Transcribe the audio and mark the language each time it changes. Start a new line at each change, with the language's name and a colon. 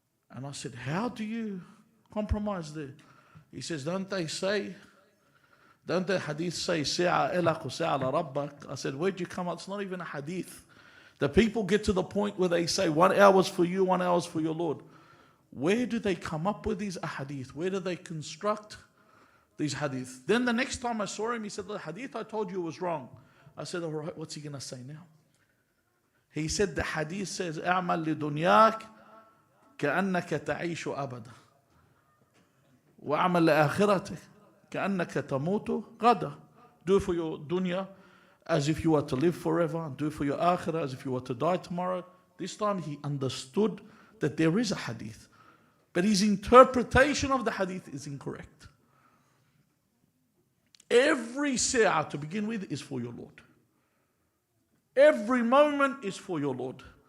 English: And I said, how do you compromise there? He says, don't the hadith say,
Arabic: Si'a ilaq wa si'a la rabbak?
English: I said, where'd you come out? It's not even a hadith. The people get to the point where they say 1 hour's for you, 1 hour's for your Lord. Where do they come up with these ahadith? Where do they construct these hadith? Then the next time I saw him, he said, the hadith I told you was wrong. I said, all right, what's he going to say now? He said, the hadith says,
Arabic: اعمل لدنياك كأنك تعيش أبدا وأعمل لآخرتك كأنك تموت غدا.
English: Do for your dunya as if you were to live forever, and do for your akhirah as if you were to die tomorrow. This time he understood that there is a hadith, but his interpretation of the hadith is incorrect. Every sa'ah to begin with is for your Lord. Every moment is for your Lord.